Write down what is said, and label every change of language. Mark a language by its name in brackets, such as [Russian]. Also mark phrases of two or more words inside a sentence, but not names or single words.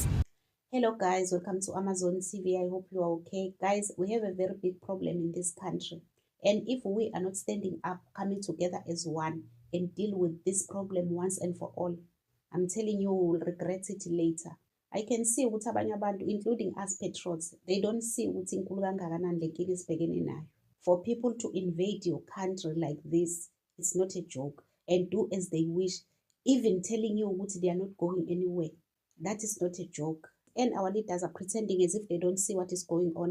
[English] Hello guys, welcome to Amazon TV. I hope you are okay. Guys, we have a very big problem in this country. And if we are not standing up, coming together as one and deal with this problem once and for all, I'm telling you, we will regret it later. I can see [Zulu] ukuthi abanye abantu, [English] including us patriots, they don't see ukuthi [Zulu] inkulu kangakanani le nkinga esibhekene nayo. [English] For people to invade your country like this, it's not a joke. And do as they wish, even telling you ukuthi they are not going anywhere. That is not a joke. And our leaders are pretending as if they don't see what is going on.